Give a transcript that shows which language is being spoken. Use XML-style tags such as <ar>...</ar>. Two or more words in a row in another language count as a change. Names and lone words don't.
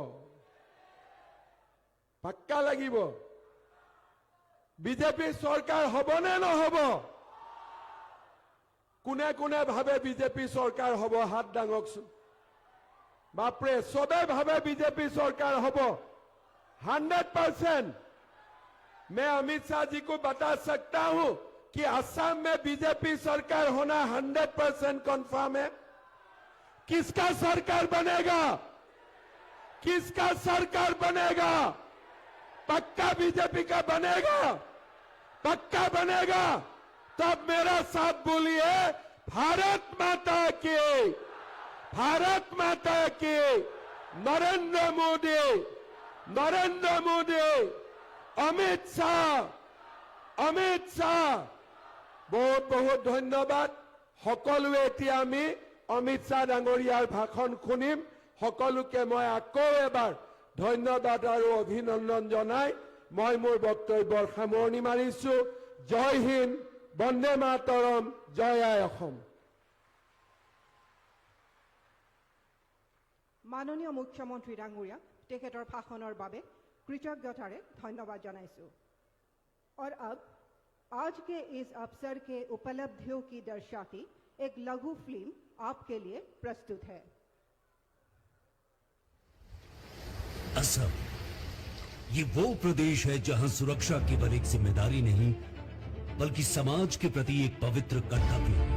<as>পাক্কা লাগিব। বিজেপি চৰকাৰ হবনে নহব? কোনে কোনে ভাবে বিজেপি চৰকাৰ হব? হাত দাঙকচোন। বাপৰে, চবে ভাবে বিজেপি চৰকাৰ হব। 100%।</as> <hi>मैं अमित शाह जी को बता सकता हूं कि असम में बीजेपी सरकार होना 100% कंफर्म है। किसका सरकार बनेगा? किसका सरकार बनेगा? पक्का बीजेपी का बनेगा? पक्का बनेगा? तब मेरा साथ बोलिए, भारत माता की, भारत माता की, नरेंद्र मोदी, नरेंद्र मोदी, अमित शाह, अमित शाह। बहुत बहुत धन्यवाद।</hi> <as>সকলোৱে এতিয়া আমি অমিত শাহ ডাঙৰীয়াৰ ভাষণ শুনিম। সকলোকে মই আকৌ এবাৰ ধন্যবাদ আৰু অভিনন্দন জনাই মই মোৰ বক্তব্যৰ সামৰণি মাৰিছো। জয় হিন্দ, বন্দে মাতৰম, জয় আই অসম। মাননীয় মুখ্যমন্ত্ৰী ডাঙৰীয়া তেখেতৰ ভাষণৰ বাবে কৃতজ্ঞতাৰে ধন্যবাদ জনাইছো।</as> <hi>और अब आज के इस अवसर के उपलब्धियों की दर्शाती एक लघु फिल्म आपके लिए प्रस्तुत है। असम ये वो प्रदेश है जहां सुरक्षा केवल एक जिम्मेदारी नहीं बल्कि समाज के प्रति एक पवित्र कर्तव्य है।</hi>